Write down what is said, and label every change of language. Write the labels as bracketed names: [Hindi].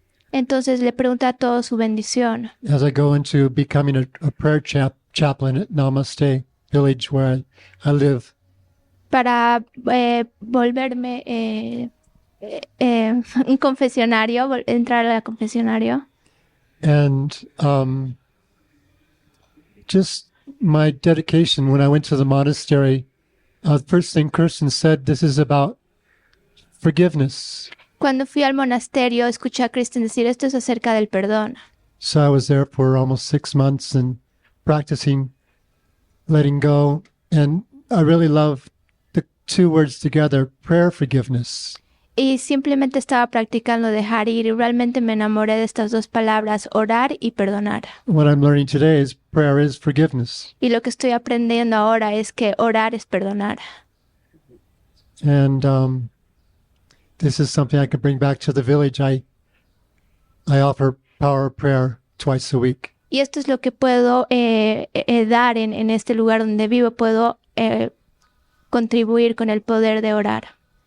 [Spanish] Entonces le pregunté a todos su bendición. [English] as I go into becoming a prayer chaplain at Namaste Village where I live. [Spanish] Para volverme un confesionario, entrar al confesionario. [English] And just my dedication when I went to the monastery, the first thing Kirsten said, this is about forgiveness. [Spanish] Cuando fui al monasterio, escuché a Kirsten decir, esto es acerca del perdón. [English] So I was there for almost 6 months and practicing letting go. And I really love the two words together, prayer forgiveness. [Spanish] Y simplemente estaba practicando dejar ir y realmente me enamoré de estas dos palabras, orar y perdonar. [English] What I'm learning today is prayer is forgiveness. [Spanish] Y lo que estoy aprendiendo ahora es que orar es perdonar. [English] And this is something I can bring back to the village. I offer power of prayer twice a week. [Spanish] Y esto es lo que puedo dar en este lugar donde vivo. Puedo contribuir con el poder de orar.